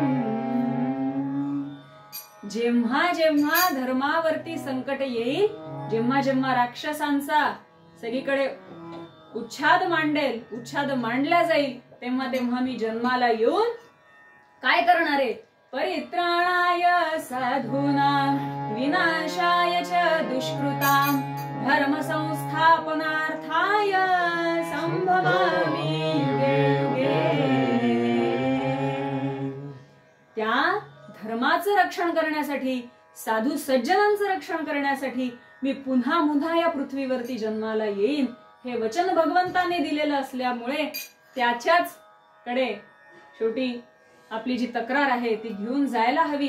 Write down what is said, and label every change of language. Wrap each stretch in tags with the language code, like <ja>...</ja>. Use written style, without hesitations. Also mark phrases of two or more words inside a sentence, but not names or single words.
<mr>जेव्हा जेव्हा धर्मावरती संकट येईल जेव्हा जेव्हा राक्षसांचा सगळीकडे उच्छाद मांडल्या जाईल तेव्हा तेव्हा मी जन्माला येऊन काय करणार आहे</mr> <sa>परित्राणाय साधूनां विनाशाय च दुष्कृतां धर्म संस्थापनार्थाय संभवामि युगे युगे.</sa> <mr>त्या धर्माचं रक्षण करण्यासाठी साधू सज्जनांचं रक्षण करण्यासाठी मी पुन्हा पुन्हा या पृथ्वीवरती जन्माला येईन हे वचन भगवंताने दिलेलं असल्यामुळे त्याच्याच कडे शेवटी आपली जी तक्रार आहे ती घेऊन जायला हवी.</mr>